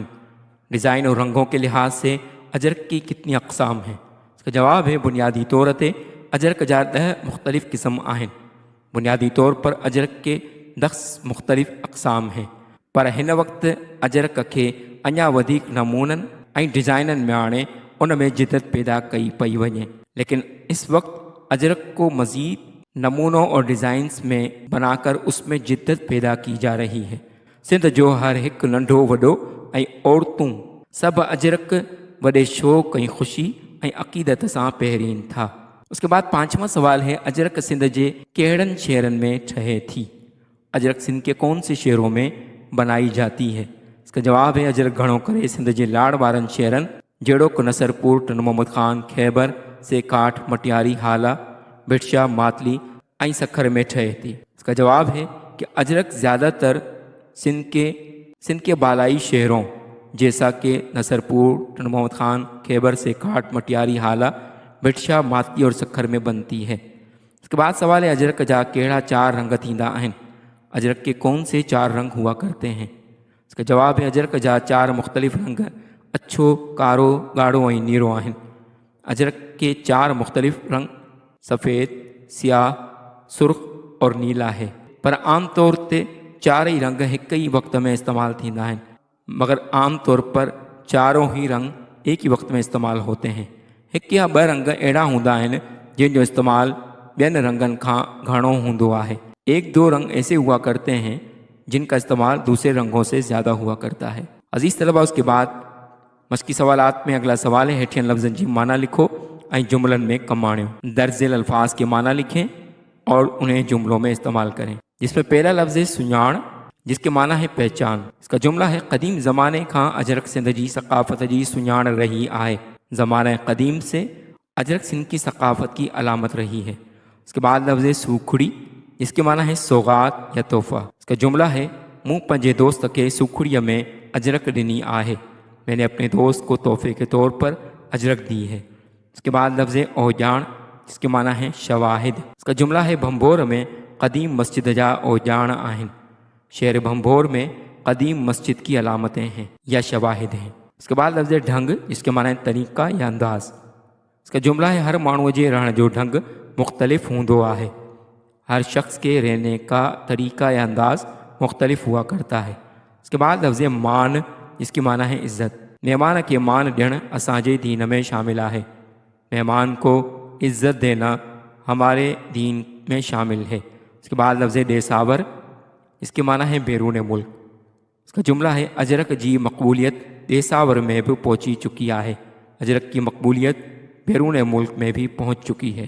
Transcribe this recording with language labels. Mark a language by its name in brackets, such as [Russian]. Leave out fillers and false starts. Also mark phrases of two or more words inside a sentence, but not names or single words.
[Urdu] ڈیزائن اور رنگوں کے لحاظ سے اجرک کی کتنی اقسام ہیں. اس کا جواب ہے [Sindhi] बुनियादी तौर ते अजरक जा 10 मुख्तलिफ़ क़िस्म आहिनि। [Urdu] بنیادی طور پر اجرک کے 10 مختلف اقسام ہیں, [Sindhi] पर हिन वक़्तु अजरक खे अञा वधीक नमूननि ऐं डिज़ाइननि में आणे उन में जिदत पैदा कई पई वञे। [Urdu] لیکن اس وقت اجرک کو مزید نمونوں اور ڈیزائنز میں بنا کر اس میں جدت پیدا کی جا رہی ہے. [Sindhi] सिंध जो हर एक नंढो वॾो ऐं औरतूं सभु अजरक वॾे शौक़ ऐं ख़ुशी ऐं अक़ीदत सां पहिरीन था। [Urdu] اس کے بعد 5واں سوال ہے, [Sindhi] अजरक सिंध जे कहिड़नि शहरनि में ठहे थी। [Urdu] اجرک سندھ کے کون سے شہروں میں بنائی جاتی ہے. اس کا جواب ہے [Sindhi] अजरक घणो करे सिंध जे लाड़ वारनि शहरनि जहिड़ोकि नसरपुर, टन मोहम्मद खान, खैबर, सेकाठ, मटियारी, हाला, भिटशा, मातली ऐं सखर में ठहे थी। [Urdu] اس کا جواب ہے کہ اجرک زیادہ تر سندھ کے بالائی شہروں جیسا کہ نصرپور، ٹن محمد خان، خیبر، سیکاٹھ، مٹیاری، ہالا، بھٹشاہ، ماتلی اور سکھر میں بنتی ہے. اس کے بعد سوال ہے, [Sindhi] अजरक जा कहिड़ा 4 रंग थींदा आहिनि। [Urdu] اجرک کے کون سے 4 رنگ ہوا کرتے ہیں. اس کا جواب ہے [Sindhi] अजरक जा 4 मुख्तलिफ़ रंग अछो, कारो, गाढ़ो ऐं नीरो आहिनि। [Urdu] اجرک کے 4 مختلف رنگ سفید، سیاہ، سرخ اور نیلا ہے, [Sindhi] पर आम तौर ते 4 ही रंग एक ही वक्त में इस्तेमाल थींदा आहिनि, [Urdu] مگر عام طور پر 4 ہی رنگ ایک ہی وقت میں استعمال ہوتے ہیں. [Sindhi] एक या 2 रंग अहिड़ा हूंदा आहिनि जिनजो इस्तेमाल ॿियनि रंगनि खां घणो हूंदो आहे। [Urdu] 1-2 رنگ ایسے ہوا کرتے ہیں جن کا استعمال دوسرے رنگوں سے زیادہ ہوا کرتا ہے. عزیز طلبہ، اس کے بعد مشقی سوالات میں اگلا سوال ہے, [Sindhi] हेठियन लफ्ज़नि जी माना लिखो ऐं जुमलन में कम आणियो। [Urdu] درج ذیل الفاظ کے معنی لکھیں اور انہیں جملوں میں استعمال کریں. جس میں پہلا لفظ ہے سُڃاڻ، جس کے معنی ہے پہچان. اس کا جملہ ہے, [Sindhi] क़दीम ज़माने खां अजरक सिंध जी सक़ाफ़त जी सुञाण रही आहे। [Urdu] زمانے قدیم سے اجرک سندھ کی ثقافت کی علامت رہی ہے. اس کے بعد لفظ ہے سوکھڙي، جس کے معنی ہے سوغات یا تحفہ. اس کا جملہ ہے, [Sindhi] मूं पंहिंजे दोस्त के सूखड़ीअ में अजरक ॾिनी आहे। [Urdu] میں نے اپنے دوست کو تحفے کے طور پر اجرک دی ہے. اس کے بعد لفظ اوجان، جس کے معنی ہے شواہد. اس کا جملہ ہے, [Sindhi] भंभोर में क़दीम मस्जिद जा ओजान आहिनि। [Urdu] شہر بھنبھور میں قدیم مسجد کی علامتیں ہیں یا شواہد ہیں. اس کے بعد لفظ ڈھنگ، جس کے معنی ہے طریقہ یا انداز. اس کا جملہ ہے, [Sindhi] हर माण्हूअ जे रहण जो ढंग मुख्तलिफ़ हूंदो आहे। [Urdu] ہر شخص کے رہنے کا طریقہ یا انداز مختلف ہوا کرتا ہے. اس کے بعد لفظ مان، جس کی معنی ہے عزت. [Sindhi] मेहमान के मान ॾियण असांजे दीन में शामिल है। [Urdu] مہمان کو عزت دینا ہمارے دین میں شامل ہے. اس کے بعد لفظ دیساور، اس کے معنی ہے بیرون ملک. اس کا جملہ ہے, [Sindhi] अजरक जी मकबूलियत देसावर में भी पहुँची चुकी है। [Urdu] اجرک کی مقبولیت بیرون ملک میں بھی پہنچ چکی ہے.